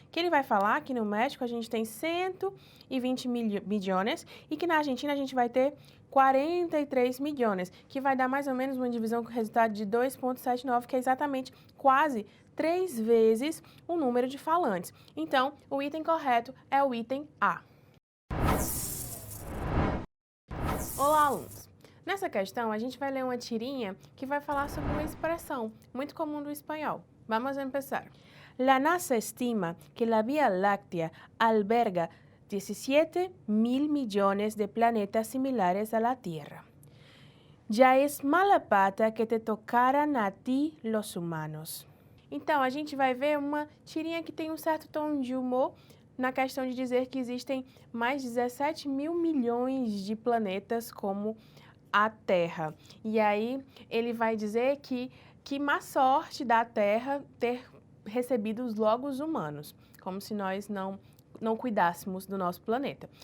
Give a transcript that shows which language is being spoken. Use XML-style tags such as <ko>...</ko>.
<pt>Que ele vai falar que no México a gente tem 120 milhões e que na Argentina a gente vai ter 43 milhões, que vai dar mais ou menos uma divisão com resultado de 2,79, que é exatamente quase 3 vezes o número de falantes. Então, o item correto é o item A. Olá, alunos! Nessa questão, a gente vai ler uma tirinha que vai falar sobre uma expressão muito comum do espanhol. Vamos começar.</pt> <es>La NASA estima que la Vía Láctea alberga 17 mil millones de planetas similares a la Tierra. Ya es mala pata que te tocaran a ti los humanos.</es> <pt>Então, a gente vai ver uma tirinha que tem um certo tom de humor na questão de dizer que existem mais de 17 mil milhões de planetas como a Terra. E aí ele vai dizer que má sorte da Terra ter recebido os logos humanos, como se nós não cuidássemos do nosso planeta.</pt>